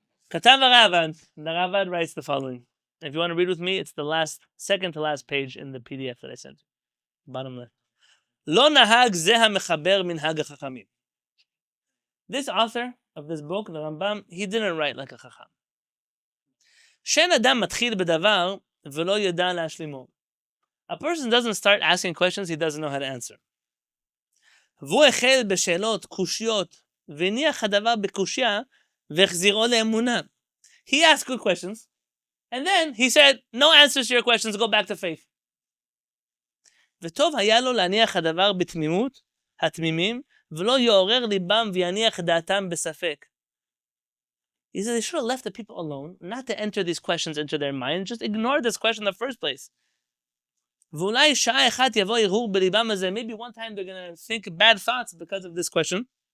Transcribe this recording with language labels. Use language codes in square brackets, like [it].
[he] Katav Ravad. [en] The Ravad writes the following. If you want to read with me, it's the second to last page in the PDF that I sent you. Bottom left. [he] Lo nahag ze hamechaber minhag hachachamim. [en] This author of this book, the Rambam, he didn't write like a chacham. [he] שאין אדם מתחיל בדבר ולא ידע להשלימו. [en] A person doesn't start asking questions he doesn't know how to answer. [he] והוא החל בשאלות קושיות, והניח הדבר בקושיה, והחזירו לאמונה. [en] He asked good questions, and then he said, no answers to your questions, go back to faith. [he] וטוב היה לו להניח הדבר בתמימות, התמימים, ולא יעורר ליבם ויניח דעתם בספק. [en] He said they should have left the people alone, not to enter these questions into their mind, just ignore this question in the first place. [he] ואולי שעה אחת יבוא הרהור בליבם הזה, [en] maybe one time they're going to think bad thoughts because of this question.